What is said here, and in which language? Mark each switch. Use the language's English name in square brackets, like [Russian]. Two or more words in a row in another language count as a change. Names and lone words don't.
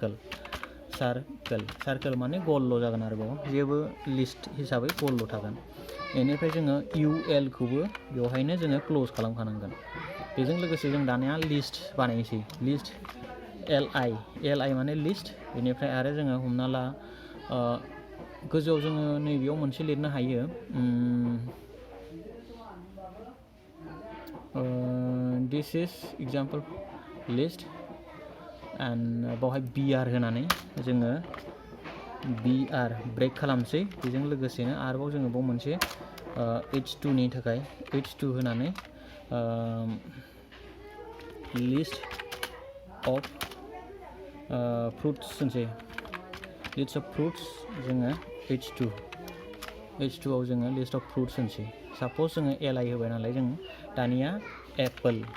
[Bodo] सार्कोल माने गलल' जागोन आरोबाव जेबो लिस्ट हिसाबै गलल' थागोन बेनिफ्राय जोङो UL खौबो बेवहायनो जोङो क्लोज खालामखानांगोन बेजों लोगोसे जों दानिया लिस्ट बानायनोसै लिस्ट LI माने लिस्ट बेनिफ्राय आरो जोङो हमना ला गोजौआव जोङो नैबेयाव मोनसे लिरनो हायो [English] this is example list and [Bodo] बावहाय BR होनानै जोङो BR ब्रेक खालामसै बेजों लोगोसेनो आरोबाव जोङो बाव मोनसे H2 नि थाखाय H2 होनानै [English] list of fruits [Bodo] होनसै [English] list of fruits [Bodo] जोङो H2 आव जोङो [English] list of fruits [Bodo] होनसै साप'ज जोङो LI होबाय नालाय जों दानिया एप्पल